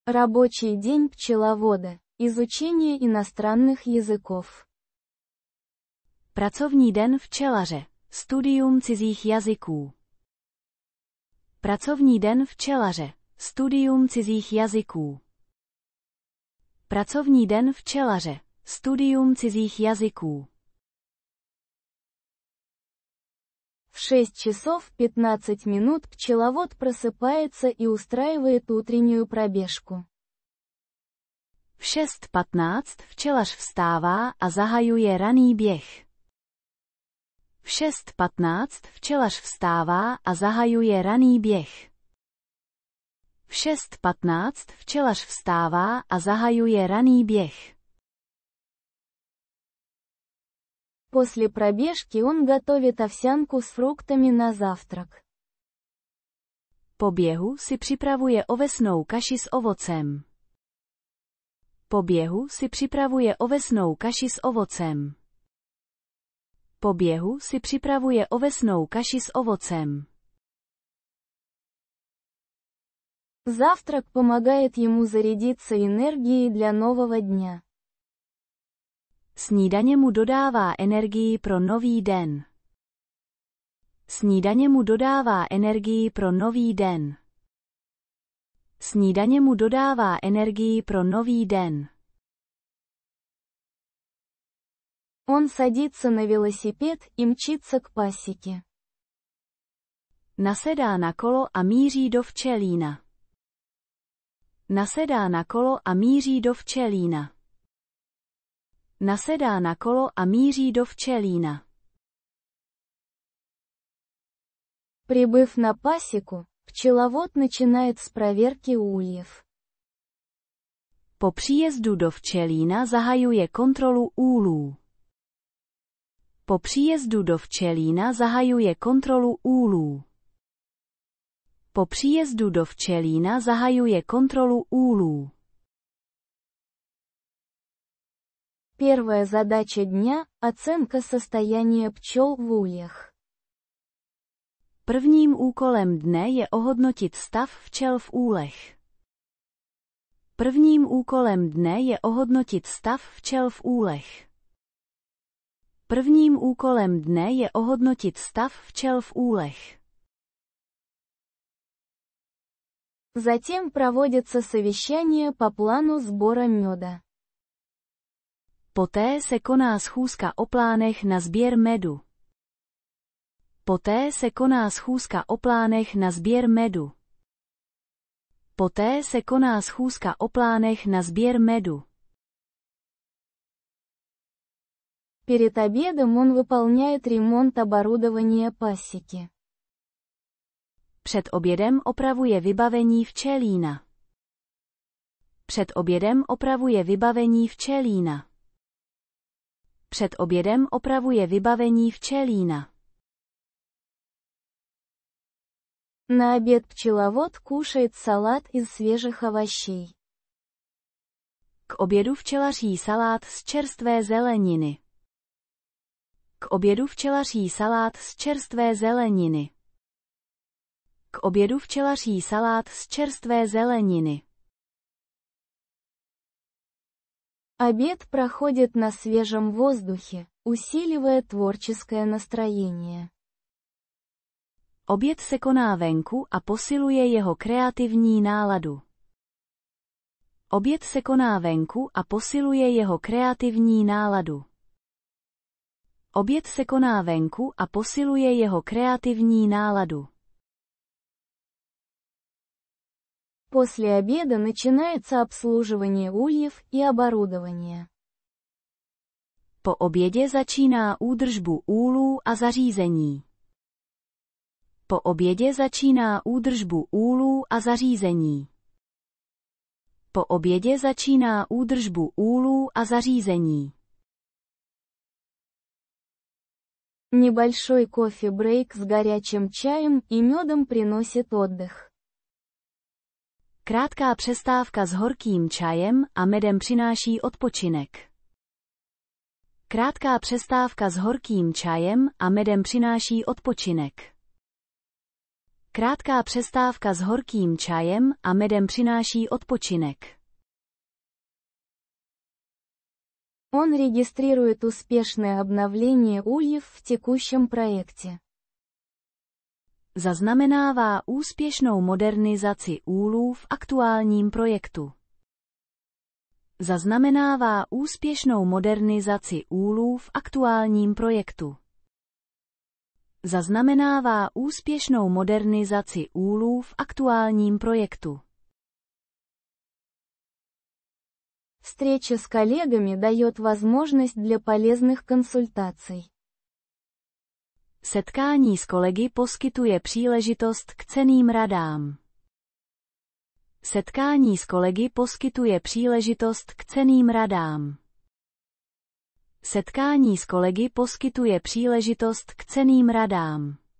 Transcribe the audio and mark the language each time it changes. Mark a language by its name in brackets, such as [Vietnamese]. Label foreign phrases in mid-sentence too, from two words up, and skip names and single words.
[Russian] Рабочий день пчеловода. Изучение иностранных языков. [Czech] Pracovní den včelaře. Studium cizích jazyků. Pracovní den včelaře. Studium cizích jazyků. Pracovní den včelaře. Studium cizích jazyků. [Russian] В 6 часов 15 минут пчеловод просыпается и устраивает утреннюю пробежку. [Czech] V 6:15 včelař vstává a zahajuje raný běh. V 6:15 včelař vstává a zahajuje raný běh. V 6:15 včelař vstává a zahajuje raný běh. [Russian] После пробежки он готовит овсянку с фруктами на завтрак. [Czech] Po běhu si připravuje ovesnou kaši s ovocem. Po běhu si připravuje ovesnou kaši s ovocem. Po běhu si připravuje ovesnou kaši s ovocem. [Russian] Завтрак помогает ему зарядиться энергией для нового дня. [Czech] Snídaně mu dodává energii pro nový den. Snídaně mu dodává energii pro nový den. Snídaně mu dodává energii pro nový den. [Russian] Он садится на велосипед и мчится к пасеке. [Czech] Nasedá na kolo a míří do včelína. Nasedá na kolo a míří do včelína. Nasedá na kolo a míří do včelína. [Russian] Прибыв на пасеку, пчеловод начинает с проверки ульев. [Czech] Po příjezdu do včelína zahajuje kontrolu úlů. Po příjezdu do včelína zahajuje kontrolu úlů. Po příjezdu do včelína zahajuje kontrolu úlů. [Russian] Первая задача дня – оценка состояния пчел в ульях. [Czech] Prvním úkolem dne je ohodnotit stav včel v úlech. Prvním úkolem dne je ohodnotit stav včel v úlech. Prvním úkolem dne je ohodnotit stav včel v úlech. [Russian] Затем проводится совещание по плану сбора меда. [Czech] Poté se koná schůzka o plánech na sběr medu. Poté se koná schůzka o plánech na sběr medu. Poté se koná schůzka o plánech na sběr medu. [Russian] Перед обедом он выполняет ремонт оборудования пасеки. [Czech] Před obědem opravuje vybavení včelína. Před obědem opravuje vybavení včelína. Před obědem opravuje vybavení včelína. [Russian] На обед пчеловод кушает салат из свежих овощей. [Czech] K obědu včelaří salát z čerstvé zeleniny. K obědu včelaří salát z čerstvé zeleniny. K obědu včelaří salát z čerstvé zeleniny. [Russian] Обед проходит на свежем воздухе, усиливая творческое настроение. [Czech] Oběd se koná venku a posiluje jeho kreativní náladu. Oběd se koná venku a posiluje jeho kreativní náladu. Oběd se koná venku a posiluje jeho kreativní náladu. [Russian] После обеда начинается обслуживание ульев и оборудования. [Czech] Po obědě začíná údržbu úlů a zařízení. Po obědě začíná údržbu úlů a zařízení. Po obědě začíná údržbu úlů a zařízení. [Russian] Небольшой кофе-брейк с горячим чаем и медом приносит отдых. [Czech] Krátká přestávka s horkým čajem a medem přináší odpočinek. Krátká přestávka s horkým čajem a medem přináší odpočinek. Krátká přestávka s horkým čajem a medem přináší odpočinek. [Russian] Он регистрирует успешное обновление ульев в текущем проекте. [Czech] Zaznamenává úspěšnou modernizaci úlů v aktuálním projektu. Zaznamenává úspěšnou modernizaci úlů v aktuálním projektu. Zaznamenává úspěšnou modernizaci úlů v aktuálním projektu. [Russian] Встреча с коллегами дает возможность для полезных консультаций. [Czech] Setkání s kolegy poskytuje příležitost k cenným radám. Setkání s kolegy poskytuje příležitost k cenným radám. Setkání s kolegy poskytuje příležitost k cenným radám.